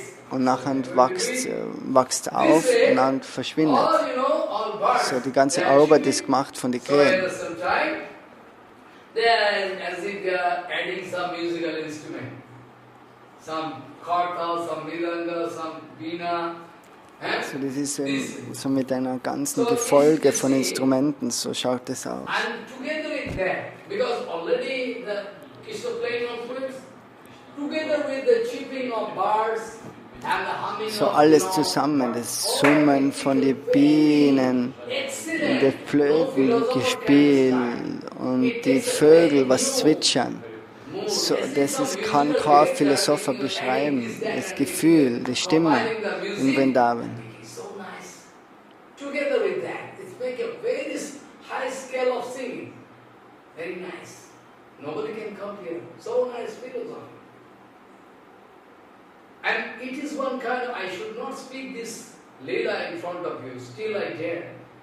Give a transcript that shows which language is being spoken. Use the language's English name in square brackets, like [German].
[German] Und nachher wächst auf und dann verschwindet. So die ganze Arbeit ist gemacht von den Krähen. [English] They are as if they are adding some musical instrument. Some kartal, some mridanga, some veena. [German] So das ist so mit einer ganzen Gefolge von Instrumenten, so schaut es aus. [English] And together with that, because already the Krishna playing on flutes, together with the chirping of birds and the humming [German] So [English] of [German] alles zusammen, das Summen von den Bienen, das Flötengespiel und die Vögel, was zwitschern. So, kann kein Philosoph beschreiben. Das Gefühl, die Stimmung in Vrindavan. [English] So nice. Together with that, it's make a very high scale of singing. Very nice. Nobody can compare. So nice philosophy. And it is one kind of, I should not speak this Leela in front of you, still I dare.